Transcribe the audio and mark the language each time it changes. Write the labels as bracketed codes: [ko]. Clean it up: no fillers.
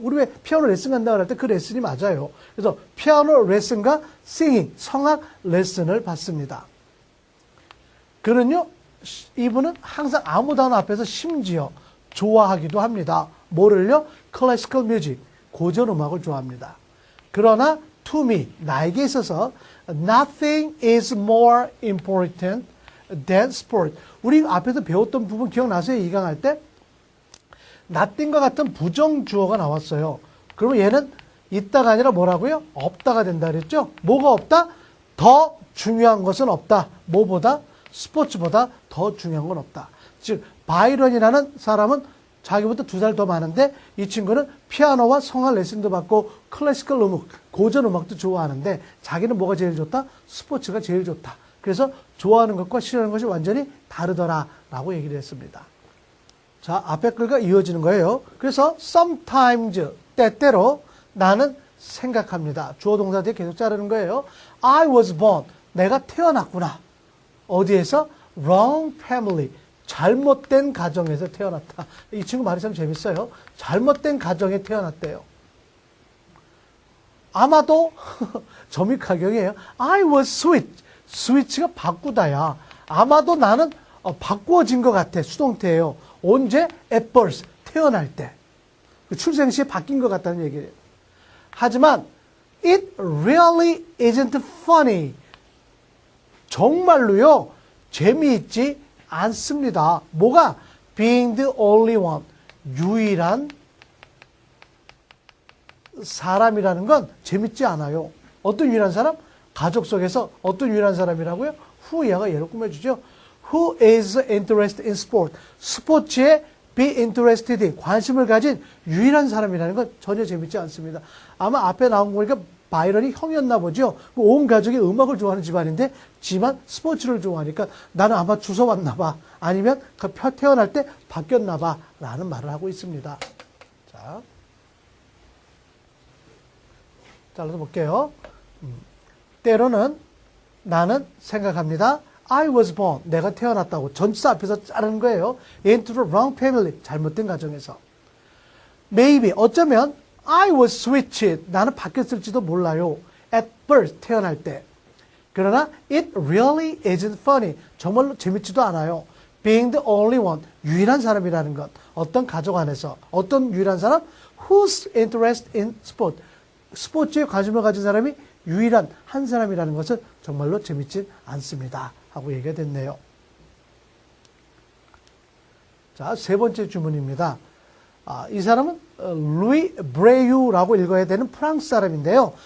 [ko] 우리 왜 피아노 레슨 간다고 할 때 그 레슨이 맞아요. 그래서 피아노 레슨과 singing, 성악 레슨을 받습니다. 그는요, 이분은 항상 아무 단어 앞에서 심지어 좋아하기도 합니다. 뭐를요? 클래시컬 뮤직, 고전 음악을 좋아합니다. [en] 그러나 to me, [ko] 나에게 있어서 [en] nothing is more important than sport. [ko] 우리 앞에서 배웠던 부분 기억나세요? 2강 할 때? nothing과 같은 부정주어가 나왔어요. 그러면 얘는 있다가 아니라 뭐라고요? 없다가 된다 그랬죠? 뭐가 없다? 더 중요한 것은 없다. 뭐보다? 스포츠보다 더 중요한 건 없다. 즉 바이런이라는 사람은 자기보다 2살 더 많은데 이 친구는 피아노와 성악 레슨도 받고 클래시컬 음악, 고전 음악도 좋아하는데 자기는 뭐가 제일 좋다? 스포츠가 제일 좋다. 그래서 좋아하는 것과 싫어하는 것이 완전히 다르더라 라고 얘기를 했습니다. 자, 앞에 글과 이어지는 거예요. 그래서 sometimes, 때때로 나는 생각합니다. 주어 동사 뒤에 계속 자르는 거예요. [en] I was born, [ko] 내가 태어났구나. 어디에서? [en] wrong family, [ko] 잘못된 가정에서 태어났다. 이 친구 말이 참 재밌어요. 잘못된 가정에 태어났대요. 아마도 점입가경이에요. [en] I was switch, [ko] switch가 바꾸다야. 아마도 나는 바꾸어진 것 같아. 수동태예요. 언제? [en] at birth, [ko] 태어날 때. 출생 시에 바뀐 것 같다는 얘기예요. 하지만 [en] it really isn't funny. [ko] 정말로요, 재미있지 않습니다. 뭐가? [en] being the only one, [ko] 유일한 사람이라는 건 재밌지 않아요. 어떤 유일한 사람? 가족 속에서 어떤 유일한 사람이라고요? who야가 얘로 꾸며주죠. [en] who is interested in sport, [ko] 스포츠에 [en] be interested in, [ko] 관심을 가진 유일한 사람이라는 건 전혀 재밌지 않습니다. 아마 앞에 나온 거니까 바이런이 형이었나 보죠. 온 가족이 음악을 좋아하는 집안인데 지만 스포츠를 좋아하니까 나는 아마 주워왔나 봐. 아니면 태어날 때 바뀌었나 봐. 라는 말을 하고 있습니다. 자, 잘라서 볼게요. 때로는 나는 생각합니다. [en] I was born, [ko] 내가 태어났다고 전치사 앞에서 자르는 거예요. [en] into the wrong family, [ko] 잘못된 가정에서. [en] Maybe, [ko] 어쩌면 [en] I was switched, [ko] 나는 바뀌었을지도 몰라요. [en] at birth, [ko] 태어날 때. 그러나 [en] it really isn't funny, [ko] 정말로 재밌지도 않아요. [en] being the only one, [ko] 유일한 사람이라는 것. 어떤 가족 안에서 어떤 유일한 사람? [en] who's interested in sport, [ko] 스포츠에 관심을 가진 사람이 유일한 한 사람이라는 것은 정말로 재밌진 않습니다. 하고 얘기가 됐네요. 자, 세 번째 주문입니다. 이 사람은 루이 브레유라고 읽어야 되는 프랑스 사람인데요.